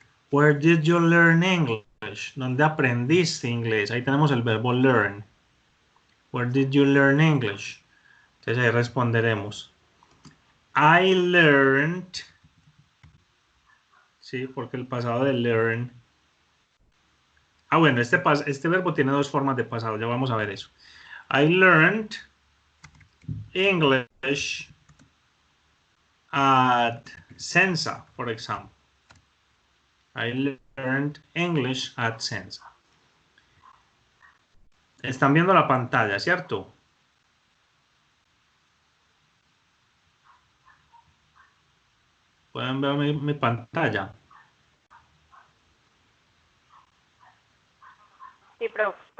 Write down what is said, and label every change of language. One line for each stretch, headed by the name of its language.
English: Where did you learn English?
Spanish: ¿Dónde aprendiste inglés? Ahí tenemos el verbo learn.
English: Where did you learn English?
Spanish: Entonces ahí responderemos.
English: I learned.
Spanish: Sí, porque el pasado de learn. Bueno, este verbo tiene dos formas de pasado. Ya vamos a ver eso.
English: I learned English at Sensa, for example. I learned English at Sensa.
Spanish: Están viendo la pantalla, ¿cierto? Pueden ver mi pantalla. Sí, profe.